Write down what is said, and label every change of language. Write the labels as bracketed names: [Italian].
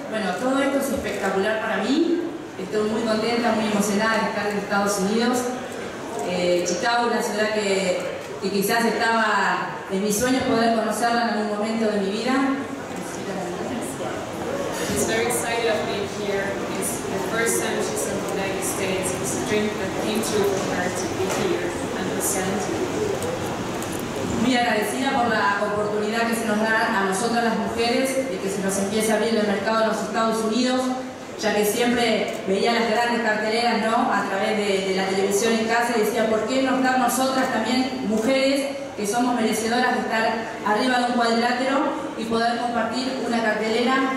[Spanish] Bueno, todo esto es espectacular para mí. Estoy muy contenta, muy emocionada de estar en Estados Unidos. Chicago, una ciudad que quizás estaba en mis sueños poder conocerla en algún momento de mi vida. [English] She's very excited of being here. It's the first time she's in the United States. It's a dream that came true for her to be here and present. [Spanish] Muy agradecida por la oportunidad que se nos da a nosotras las mujeres de que se nos empiece a abrir el mercado en los Estados Unidos, ya que siempre veía las grandes carteleras, ¿no?, a través de la televisión en casa y decía, ¿por qué no estar nosotras también, mujeres, que somos merecedoras de estar arriba de un cuadrilátero y poder compartir una cartelera?